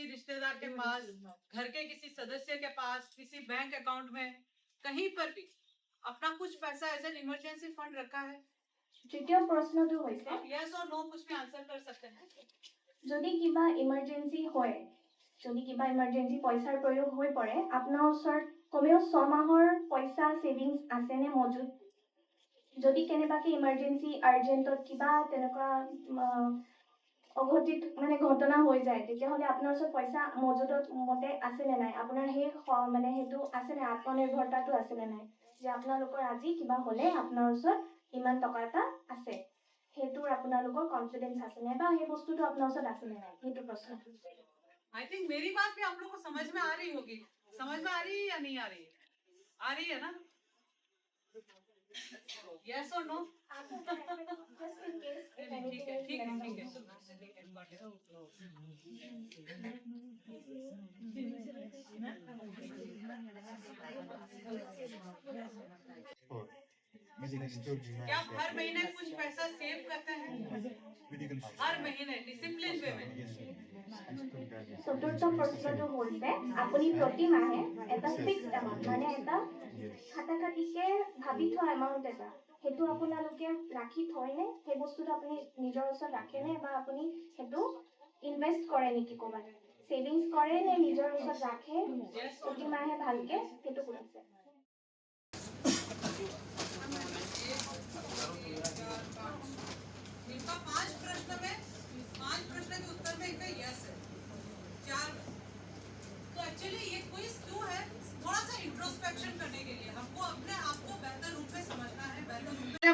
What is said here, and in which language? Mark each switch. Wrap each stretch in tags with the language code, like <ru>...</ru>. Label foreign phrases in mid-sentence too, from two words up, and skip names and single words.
<hi>रिश्तेदार के पास, घर के किसी सदस्य के पास, किसी बैंक अकाउंट में, कहीं पर भी अपना कुछ पैसा</hi> <en>as an emergency fund</en> <hi>रखा है?</hi> <as>তৃতীয় প্ৰশ্নটো হৈছে</as> <hi>यस और नो कुछ भी आंसर कर सकते हैं।</hi> <as>যদি কিবা ইমাৰ্জেন্সি হয়, যদি কিবা ইমাৰ্জেন্সি পইচাৰ প্ৰয়োগ হৈ পৰে, আপোনাৰ ওচৰত কমেও 6 মাহৰ পইচা সেভিংস আছে নে মজুত? যদি কেনেবাকে</as> <en>emergency urgent</en> <as>কিবা তেনেকুৱা অঘটিত মানে ঘটনা হৈ যায়, তেতিয়াহ'লে আপোনাৰ ওচৰত পইচা মজুতত মতে আছে নে নাই? আপোনাৰ সেই মানে সেইটো আছে নে, আত্মনিৰ্ভৰতাটো আছে নে নাই, যে আপোনালোকৰ আজি কিবা হ'লে আপোনাৰ ওচৰত ইমান টকা এটা আছে, সেইটোৰ আপোনালোকৰ কনফিডেন্স আছে নে, বা সেই বস্তুটো আপোনাৰ ওচৰত আছে নে নাই, সেইটো প্ৰশ্ন।</as> <en>I think</en> <hi>मेरी बात भी आप लोग को समझ में आ रही होगी। समझ में आ रही है या नहीं आ रही? आ रही है ना? यस और नो? ठीक है, ठीक है, ठीक है। क्या आप हर महीने कुछ पैसा सेव करते हैं? हर महीने</hi> <en>discipline way</en> <hi>में।</hi> <as>চতুৰ্থ প্ৰশ্নটো হৈছে আপুনি প্ৰতি মাহে এটা</as> <en>fixed amount</en> <as>মানে এটা খাটাখাটিকে ভাবি থোৱা এমাউণ্ট এটা সেইটো আপোনালোকে ৰাখি থয়নে, সেই বস্তুটো আপুনি নিজৰ ওচৰত ৰাখেনে, বা আপুনি সেইটো ইনভেষ্ট কৰে নেকি ক'ৰবাত, ছেভিংছ কৰে নে নিজৰ ওচৰত ৰাখে প্ৰতি মাহে ভালকে, সেইটো সুধিছে।</as> <hi>इनका 5 प्रश्न में 5 प्रश्न के उत्तर में इनका यस है, 4 में। तो एक्चुअली ये क्विज क्यों है? थोड़ा सा इंट्रोस्पेक्शन करने के लिए, हमको अपने आप को बेहतर रूप में समझना है, बेहतर रूप में।</hi>